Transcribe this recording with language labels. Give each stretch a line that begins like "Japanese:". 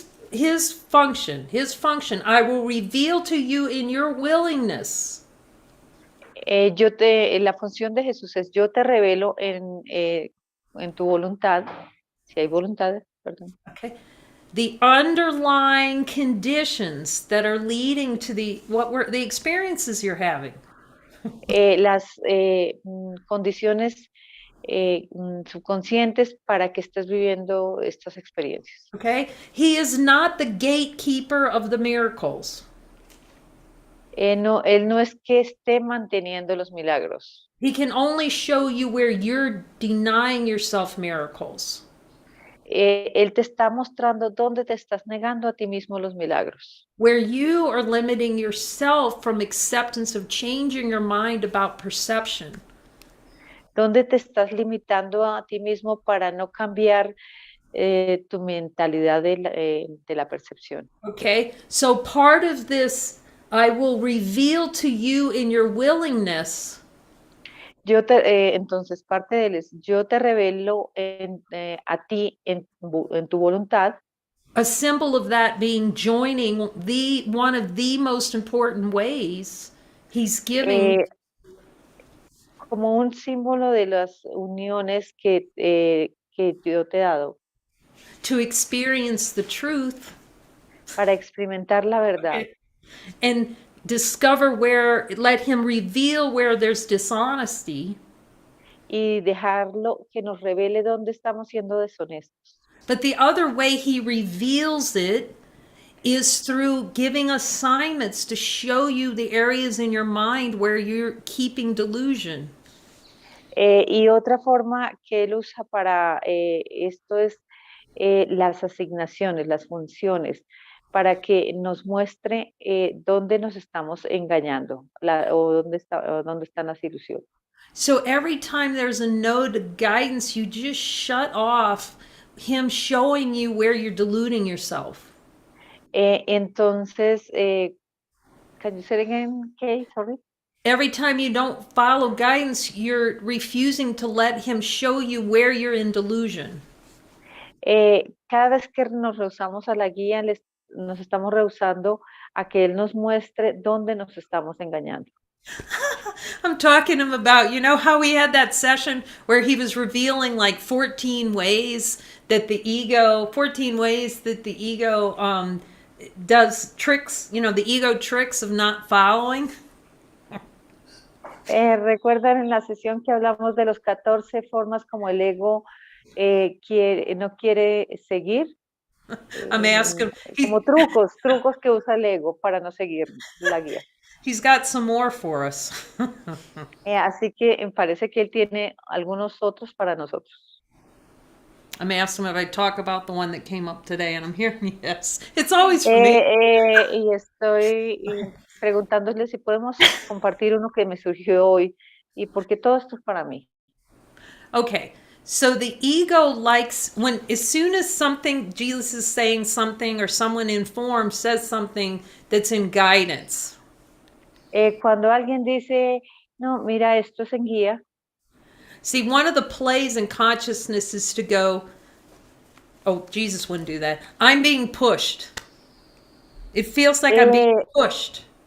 English: His function, I will reveal to you in your willingness.
Spanish: La función de Jesús es yo te revelo en tu voluntad, si hay voluntad, perdón.
English: Okay. The underlying conditions that are leading to the experiences you're having.
Spanish: Las condiciones subconscientes para que estés viviendo estas experiencias.
English: Okay? He is not the gatekeeper of the miracles.
Spanish: Él no es que esté manteniendo los milagros.
English: He can only show you where you're denying yourself miracles.
Spanish: Él te está mostrando dónde te estás negando a ti mismo los milagros.
English: Where you are limiting yourself from acceptance of changing your mind about perception.
Spanish: Dónde te estás limitando a ti mismo para no cambiar tu mentalidad de la percepción.
English: Okay, so part of this, I will reveal to you in your willingness
Spanish: Entonces, parte de él es, yo te revelo a ti en tu voluntad,
English: a symbol of that being joining the one of the most important ways he's giving
Spanish: eh, como un símbolo de las uniones que yo te he dado
English: to experience the truth
Spanish: para experimentar la verdad
English: and discover where, let him reveal where there's dishonesty.
Spanish: y dejarlo que nos revele dónde estamos siendo deshonestos.
English: But the other way he reveals it is through giving assignments to show you the areas in your mind where you're keeping delusion.
Spanish: Y otra forma que él usa para esto es las asignaciones, las funciones, para que nos muestre dónde nos estamos engañando o dónde están las ilusiones.
English: So every time there's a no to guidance, you just shut off him showing you where you're deluding yourself. Entonces, can you say it again, Kay? Sorry. Every time you don't follow guidance, you're refusing to let him show you where you're in delusion.
Spanish: Cada vez que nos rehusamos a la guía, nos estamos rehusando a que él nos muestre dónde nos estamos engañando.
English: I'm talking to him about, you know, how we had that session where he was revealing like 14 ways that the ego, 14 ways that the ego does tricks, you know, the ego tricks of not following.
Spanish: ¿Recuerdan en la sesión que hablamos de los 14 formas como el ego no quiere seguir?
English: I'm asking,
Spanish: Como trucos que usa el ego para no seguir la guía.
English: he's got some more for us.
Spanish: Así que parece que él tiene algunos otros para nosotros.
English: I'm asking him if I talk about the one that came up today, and I'm hearing yes. It's always for me.
Spanish: Y estoy preguntándole si podemos compartir uno que me surgió hoy y porque todo esto es para mí.
English: Okay, so the ego likes when, as soon as something, Jesus is saying something or someone informed says something that's in guidance.
Spanish: Cuando alguien dice, no, mira, esto es en guía.
English: See, one of the plays in consciousness is to go, oh, Jesus wouldn't do that. I'm being pushed. It feels like I'm being pushed.